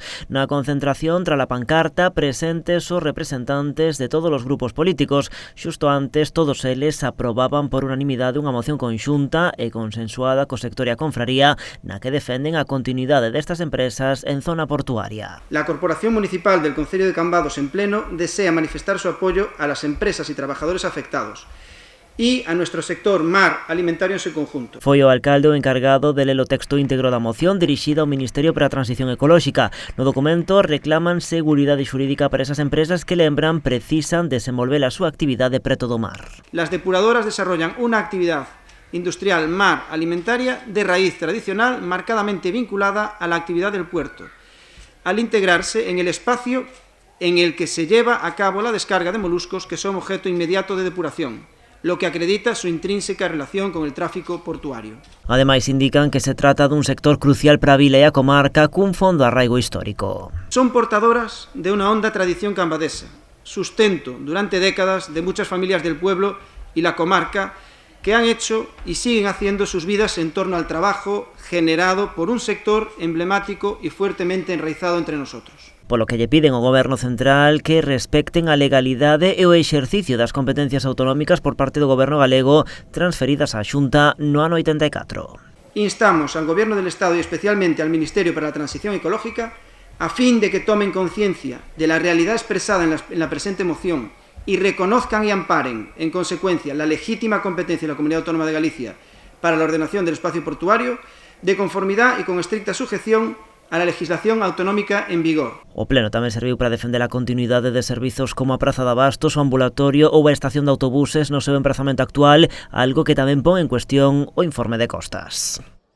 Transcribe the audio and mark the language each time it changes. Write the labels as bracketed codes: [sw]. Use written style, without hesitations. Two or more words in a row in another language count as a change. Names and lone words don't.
[gl] Na concentración, tras a pancarta, presentes os representantes de todos os grupos políticos. Xusto antes, todos eles aprobaban por unanimidade unha moción conxunta e consensuada co sector e a confraría na que defenden a continuidade destas empresas en zona portuaria. [es] La Corporación Municipal del Concello de Cambados en pleno desea manifestar su apoyo a las empresas y trabajadores afectados y a nuestro sector mar alimentario en su conjunto. [gl] Foi o alcalde o encargado de ler o texto íntegro da moción dirixida ao Ministerio para a Transición Ecolóxica. No documento reclaman seguridade xurídica para esas empresas que, lembran, precisan desenvolver a súa actividade preto do mar. [es] Las depuradoras desarrollan una actividad industrial mar alimentaria de raíz tradicional marcadamente vinculada a la actividad del puerto, al integrarse en el espacio en el que se lleva a cabo la descarga de moluscos que son objeto inmediato de depuración, lo que acredita su intrínseca relación con el tráfico portuario. [gl] Ademais, indican que se trata dun sector crucial para a vila e a comarca cun fondo arraigo histórico. [es] Son portadoras de una honda tradición cambadesa, sustento durante décadas de muchas familias del pueblo y la comarca que han hecho y siguen haciendo sus vidas en torno al trabajo generado por un sector emblemático y fuertemente enraizado entre nosotros. [gl] Polo que lle piden ao Goberno central que respecten a legalidade e o exercicio das competencias autonómicas por parte do Goberno galego transferidas á Xunta no ano 84. [es] Instamos al Gobierno del Estado y especialmente al Ministerio para la Transición Ecológica a fin de que tomen conciencia de la realidad expresada en la presente moción y reconozcan y amparen, en consecuencia, la legítima competencia de la Comunidad Autónoma de Galicia para la ordenación del espacio portuario, de conformidad y con estricta sujeción a la legislación autonómica en vigor. [gl] O Pleno tamén serviu para defender a continuidade de servizos como a Praza de Abastos, o ambulatorio ou a estación de autobuses no seu emprazamento actual, algo que tamén pon en cuestión o informe de costas.